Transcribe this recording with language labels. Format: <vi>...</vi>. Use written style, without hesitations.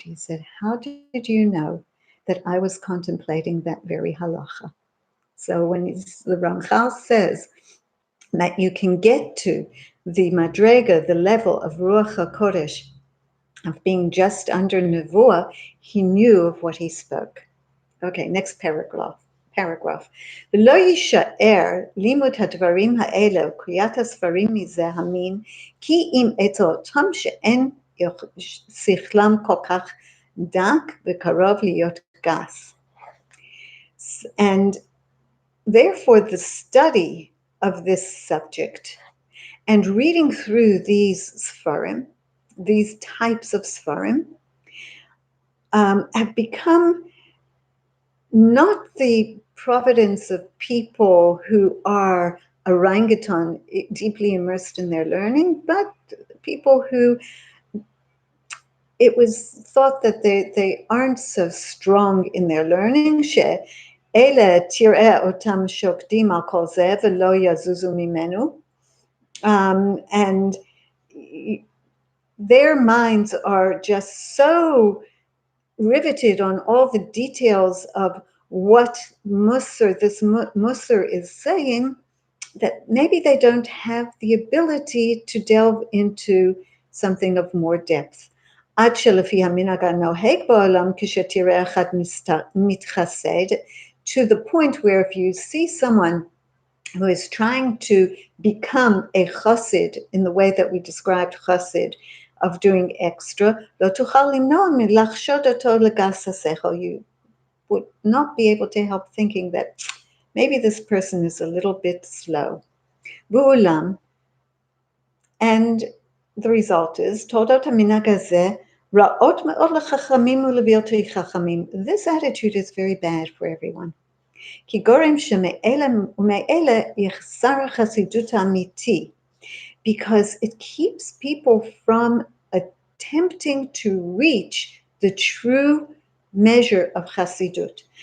<en>He said, how did you know that I was contemplating that very halacha? So when the Ramchal says that you can get to the madrega, the level of Ruach HaKodesh, of being just under Nevuah, he knew of what he spoke. Okay, next paragraph.</en> <he>ולא יישאר לימוד הדברים האלה וקריאת הספרים מזה המין, כי אם עצותם שאין שכלם כל כך דק וקרוב להיות גס.</he> <en>And therefore the study of this subject and reading through these Sfarim, these types of Sfarim, have become not the providence of people who are orangutan, deeply immersed in their learning, but people who it was thought that they aren't so strong in their learning.</en> <he>שאלה תראה אותם שוקדים על כל זה ולא יזוזו ממנו.</he> <en>And their minds are just so riveted on all the details of what this Musar is saying, that maybe they don't have the ability to delve into something of more depth.</en> <he>עד שלפי המנהג הנוהג בעולם, כשתראה אחד מתחסד,</he> <en>to the point where if you see someone who is trying to become a chassid in the way that we described chassid, of doing extra,</en> <he>לא תוכל למנוע מלחשוד אותו לגס השכל.</he> <en>You would not be able to help thinking that maybe this person is a little bit slow.</en> <he>ואולם,</he> <en>and the result is,</en> <he>תולדות המנהג הזה רעות מאוד לחכמים ולבלתי חכמים.</he> <en>This attitude is very bad for everyone.</en> <he>כי גורם שמאלה ומאלה יחסר החסידות האמיתי,</he> <en>because it keeps people from attempting to reach the true measure of Chassidut.</en>